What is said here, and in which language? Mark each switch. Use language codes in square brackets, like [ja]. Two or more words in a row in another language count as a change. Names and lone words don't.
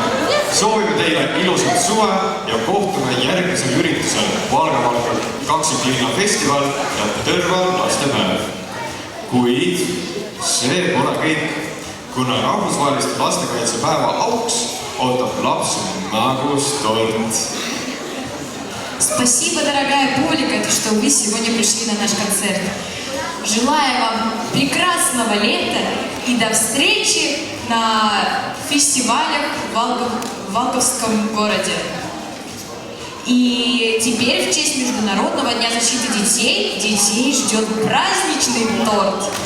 [et] Soovime teile ilusat suve ja kohtume järgmisel üritusel Valgavalgal Kaksiklinna festival ja Tõrval lastepäev. Kuid see pole kõik, kuna rahvusvaheliste lastekaitsepäeva auks ootab lapsi magus tort. [ru] Спасибо, дорогая публика, что вы сегодня пришли на наш концерт. Желаю вам прекрасного лета и до встречи на фестивалях в Валковском городе. И теперь в честь Международного дня защиты детей ждет праздничный торт.